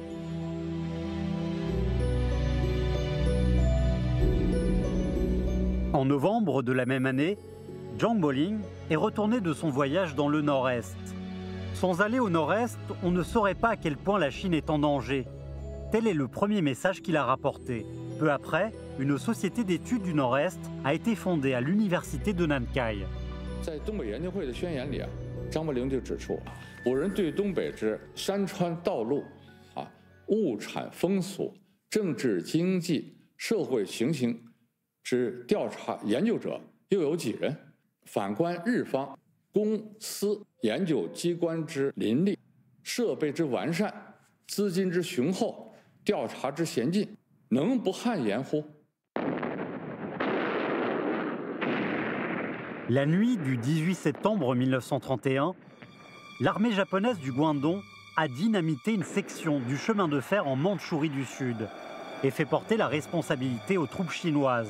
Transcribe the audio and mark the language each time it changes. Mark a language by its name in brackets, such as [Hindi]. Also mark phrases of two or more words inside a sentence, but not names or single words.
[French] En novembre de la même année, Zhang Boling est retourné de son voyage dans le Nord-Est. Sans aller au Nord-Est, on ne saurait pas à quel point la Chine est en danger. Tel est le premier message qu'il a rapporté. Peu après, une société d'études du Nord-Est a été fondée à l'université de Nankai. [Chinese] 在东北研究会的宣言里啊，张伯苓就指出，我人对东北之山川道路、物产风俗、政治经济、社会情形之调查研究者又有几人？反观日方公司研究机关之林立、设备之完善、资金之雄厚、调查之先进，能不汗颜乎？ [French] La nuit du 18 septembre 1931, l'armée japonaise du Guandong a dynamité une section du chemin de fer en Mandchourie du Sud et fait porter la responsabilité aux troupes chinoises.